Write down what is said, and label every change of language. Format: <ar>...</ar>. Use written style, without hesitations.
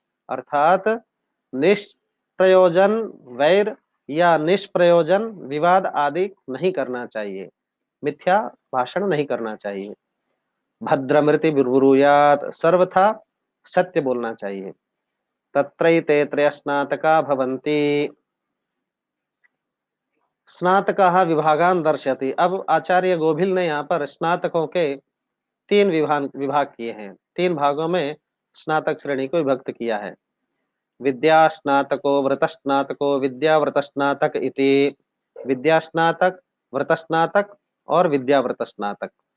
<hi>अर्थात निष्प्रयोजन वैर या निष्प्रयोजन विवाद आदि नहीं करना चाहिए, मिथ्या भाषण नहीं करना चाहिए।</hi> <sa>भद्रमृति ब्रूयात्,</sa> <hi>सर्वथा सत्य बोलना चाहिए।</hi> <sa>तत्रैते त्रयस्नातका भवन्ति, स्नातकाः विभागान दर्शयति।</sa> <hi>अब आचार्य गोभिल ने यहाँ पर स्नातकों के तीन विभाग किए हैं। तीन भागों में स्नातक श्रेणी को विभक्त किया है।</hi> <sa>विद्या स्नातको व्रत स्नातको विद्याव्रत स्नातक इति।</sa> <hi>विद्या स्नातक, व्रत स्नातक और विद्याव्रत स्नातक।</hi>